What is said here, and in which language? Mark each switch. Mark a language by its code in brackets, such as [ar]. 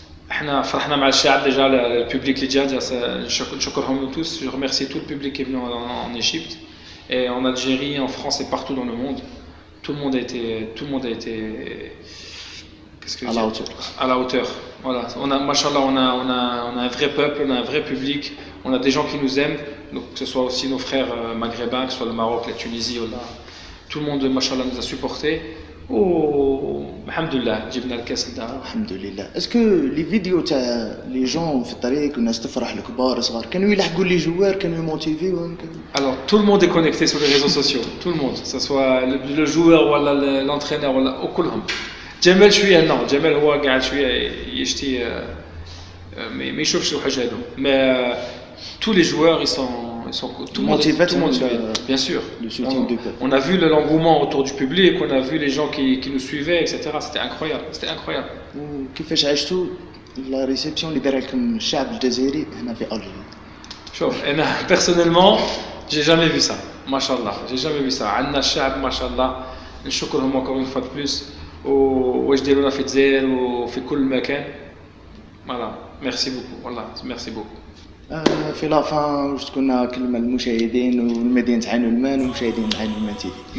[ar] احنا فرحنا مع الشعب [fr] déjà le public [ar] اللي جا نشكرهم [fr] tous je remercie tout le public qui est venu en Égypte et en Algérie en France et partout dans le monde tout le monde a été qu'est-ce que à la hauteur voilà on a machallah on a un vrai peuple on a un vrai public on a des gens qui nous aiment donc que ce soit aussi nos frères maghrébins que ce soit le Maroc la Tunisie tout le monde machallah nous a supportés alhamdoulilah [ar] جبنا الكاس لدار alhamdoulilah اسكو لي فيديو تاع لي جون في الطريق والناس تفرح الكبار صغار كانوا يلحقوا لي جوار كانوا يموتيفيو [fr] alors tout le monde est connecté sur les réseaux sociaux tout le monde que ce soit le joueur ولا l'entraîneur [ar] ولا كلهم جمال شويه [fr] non [ar] جمال هو قاعد شويه يشتي ما يشوفش الحاجه هذو [fr] mais tous les joueurs ils sont tout le monde suit. Bien sûr. On a vu l'engouement autour du public, on a vu les gens qui nous suivaient, etc. C'était incroyable. C'était incroyable. [ar] كيفاش عشتوا لا ريسبسيون اللي دار لكم الشعب الجزائري هنا في ألجيريا؟ شوف أنا [fr] personnellement j'ai jamais vu ça. Machallah, j'ai jamais vu ça. [ar] عندنا الشعب ما شاء الله نشكرهم [fr] encore une fois de plus [ar] واش ديرونا في الجزائر وفي كل مكان. [fr] Voilà. Merci beaucoup. Voilà. Merci beaucoup. [ar] في لافان واش تكون كلمه للمشاهدين والمدينه عين المان ومشاهدين عين المان تي في